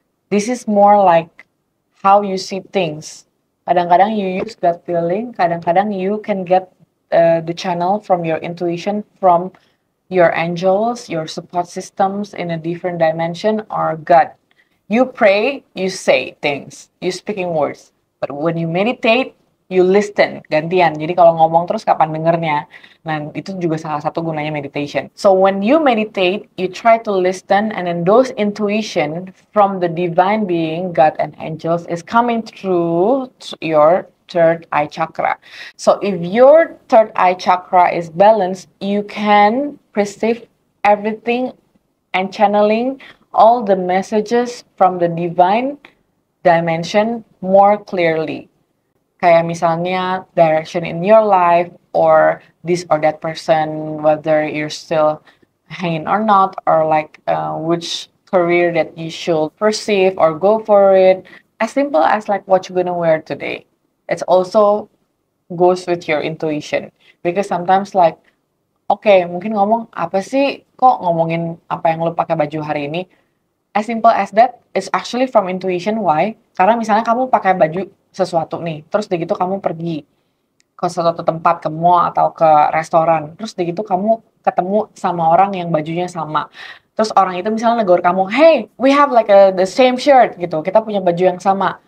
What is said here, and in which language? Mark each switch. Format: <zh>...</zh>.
<en>This is more like how you see things.</en> <id>Kadang-kadang</id> <en>you use gut feeling, kadang-kadang you can get the channel from your intuition, from your angels, your support systems in a different dimension, or God. You pray, you say things, you speaking words. But when you meditate, you listen,</en> <id>gantian. Jadi kalau ngomong terus kapan dengernya. Nah, itu juga salah satu gunanya meditation.</id> <en>So when you meditate, you try to listen, and then those intuition from the divine being, God and angels, is coming through your third eye chakra. So if your third eye chakra is balanced, you can perceive everything and channeling all the messages from the divine dimension more clearly.</en> <id>Kayak misalnya</id> <en>direction in your life, or this or that person, whether you're still hanging or not, or like which career that you should perceive or go for it. As simple as like what you're gonna wear today. It's also goes with your intuition. Because sometimes like, okay,</en> <id>mungkin ngomong apa sih, kok ngomongin apa yang lo pakai baju hari ini?</id> <en>As simple as that, it's actually from intuition. Why?</en> <id>Karena misalnya kamu pakai baju sesuatu nih, terus begitu kamu pergi ke suatu tempat, ke mall atau ke restoran, terus begitu kamu ketemu sama orang yang bajunya sama. Terus orang itu misalnya negor kamu,</id> <en>hey, we have like the same shirt</en> <id>gitu, kita punya baju yang sama.</id>